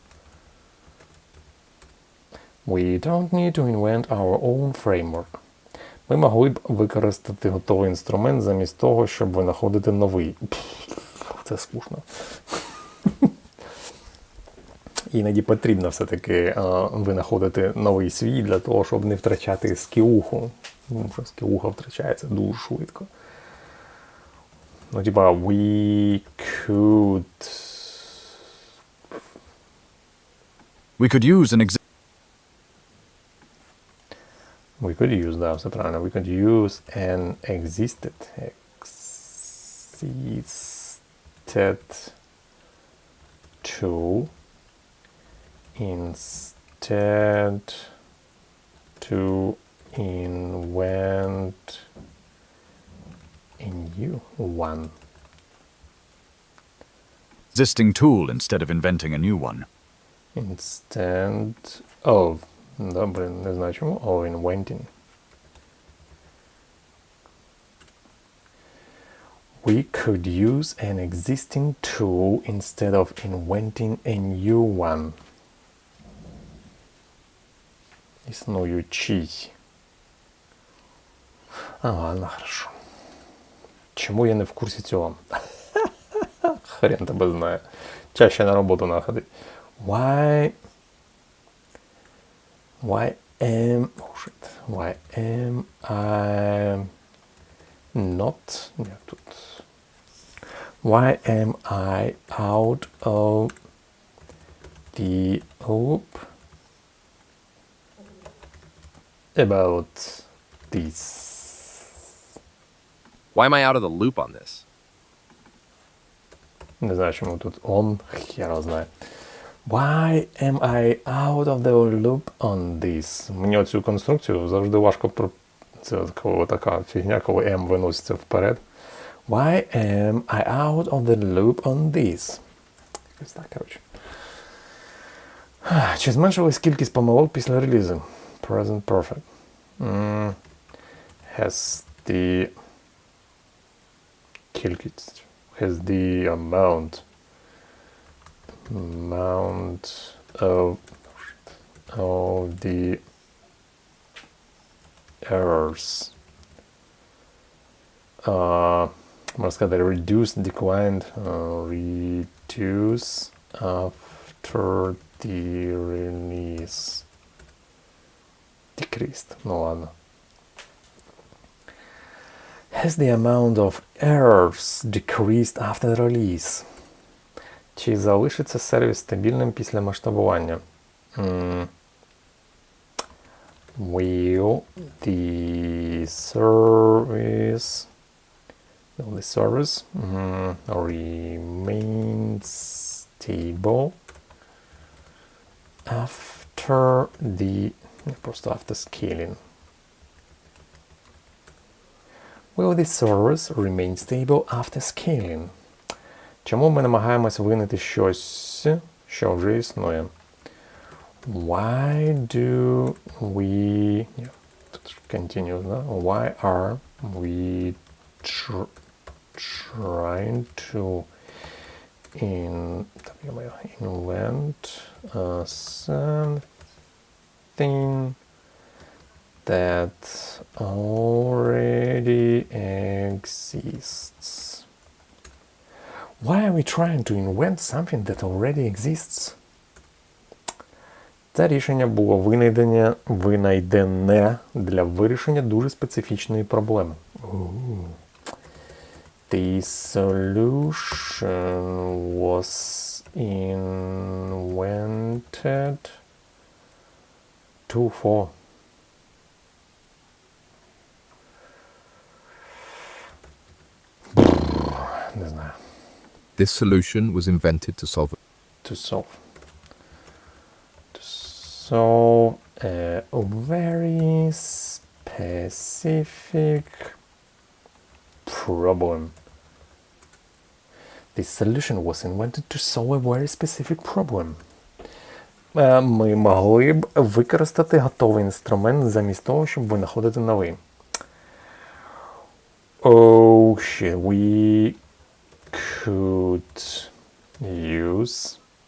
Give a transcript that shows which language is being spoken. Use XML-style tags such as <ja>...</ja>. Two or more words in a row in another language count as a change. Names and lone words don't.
<en>We don't need to invent our own framework.</en> <uk>Ми могли б використати готовий інструмент замість того, щоб винаходити новий. Це скучно. Іноді потрібно все-таки винаходити новий свій для того, щоб не втрачати скіуху. Тому що скіуха втрачається дуже швидко.</uk> <ru>Ну, типа,</ru> <en>we could use an We could use,</en> <ru>да, все правильно.</ru> <en>We could use an existed to instead to invent a new one. existing tool instead of inventing a new one. Instead of,</en> <ru>да, блин,</ru> <uk>не знаю чому,</uk> <en>of inventing. We could use an existing tool instead of inventing a new one.</en> <uk>Існуючий.</uk> <ru>Ладно, хорошо.</ru> <uk>Чому я не в курсі цього? Хрен тебе знає.</uk> <ru>Чаще на роботу находить.</ru> <en>Why am I not...</en> <uk>Як тут?</uk> <en>Why am I out of the loop about this? Why am I out of the loop on this?</en> <uk>Не знаю, чому тут on, хера знає.</uk> <en>Why am I out of the loop on this?</en> <uk>Мені оцю конструкцію завжди важко це така фігня, коли M виноситься вперед.</uk> <en>Why am I out of the loop on this?</en> <uk>Якось так, коротше. Чи зменшилась кількість помилок після релізу?</uk> <en>Present perfect. Has the кількість. Has the amount of the errors</en> <uk>можна сказати</uk> <en>reduced, declined, reduce after the release, decreased,</en> <ru>ну ладно.</ru> <en>Has the amount of errors decreased after release?</en> <uk>Чи залишиться сервіс стабільним після масштабування?</uk> <en>Will the service remain stable after the просто after scaling? Will the service remain stable after scaling?</en> <uk>Чому ми намагаємось винайти щось, що вже існує?</uk> <en>Why do we... Continue, да? Why are we trying to invent something that already exists? Why are we trying to invent something that already exists?</en> <uk>Це рішення було винайдене для вирішення дуже специфічної проблеми.</uk> <en>The solution was invented for</en> <uk>не знаю.</uk> <en>This solution was invented to solve a very specific problem. This solution was invented to solve a very specific problem.</en> <uk>Ми могли б використати готовий інструмент замість того, щоб винаходити новий.</uk> <en>Oh shit, we could use</en>